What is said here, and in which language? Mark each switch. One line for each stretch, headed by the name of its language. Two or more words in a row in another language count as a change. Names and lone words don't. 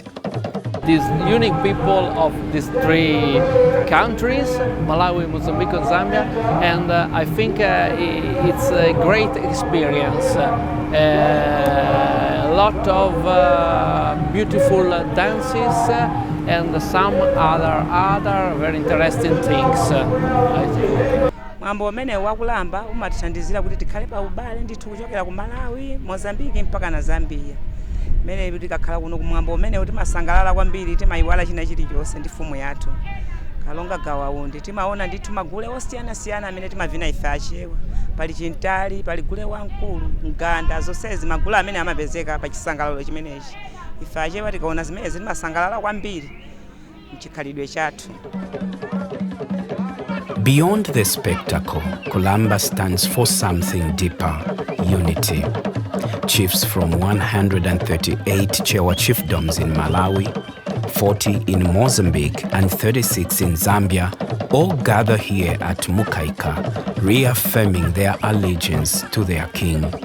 English: These unique people of these three countries, Malawi, Mozambique and Zambia, and I think it's a great experience. A lot of beautiful dances and some other very interesting things, I think.
Nyanja: Mwambo umene wa Kulamba umatithandizira kuti tikhale pa ubale ndithu kuchokera ku Malawi, Mozambique mpaka na Zambia. Mene tikakhala kuno kumwambo umene timasangalala kwambiri, timayiwala china chilichonse ndi fumu yathu. Kalonga Gawa Undi timaona ndithu magule osiyana-siyana amene timavina ife achewa. Pali Chintali, pali Gule wa Mkulu, Mganda, zonsezi magule amene amapezeka pa chisangalalo chimenechi. Ife achewa tikaona zimene timasangalala kwambiri mchikhalidwe chathu.
English: Beyond the spectacle, Kulamba stands for something deeper, unity. Chiefs from 138 Chewa chiefdoms in Malawi, 40 in Mozambique and 36 in Zambia all gather here at Mukaika, reaffirming their allegiance to their king.